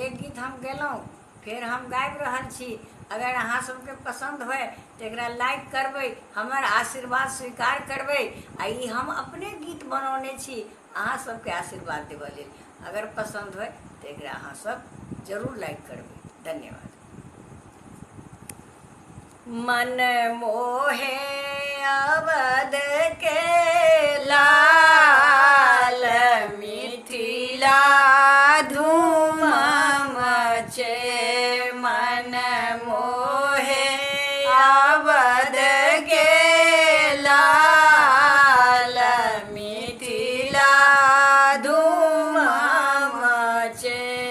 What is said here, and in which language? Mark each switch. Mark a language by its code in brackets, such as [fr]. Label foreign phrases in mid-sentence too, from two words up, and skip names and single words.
[mai] एक गीत हम गेलहुँ, फेर हम गाबि रहल छी। अगर अहाँ सबके पसंद होय तो एकरा लाइक करबै, हमर आशीर्वाद स्वीकार करबै। आ ई हम अपने गीत बनौने छी अहाँ सबके आशीर्वाद देबऽ लेल। अगर पसंद होय तो एकरा अहाँ सब जरूर लाइक करबै। धन्यवाद। मन मोहे अवध के लाल, मिथिला धूम मचे। मन मोहे अवध के लाल, मिथिला धूम मचे।